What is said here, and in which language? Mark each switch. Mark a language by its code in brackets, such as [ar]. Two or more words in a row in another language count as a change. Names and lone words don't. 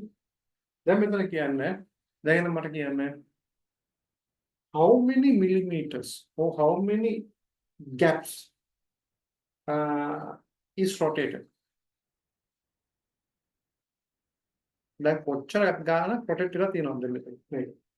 [si] දැන් මෙතන කියන්න දැන් එන්න මට කියන්න [en] how many millimeters or how many gaps is rotated. [si] දැන් කොච්චර ගානක් rotate වෙලා තියෙනවද මෙතන මේක.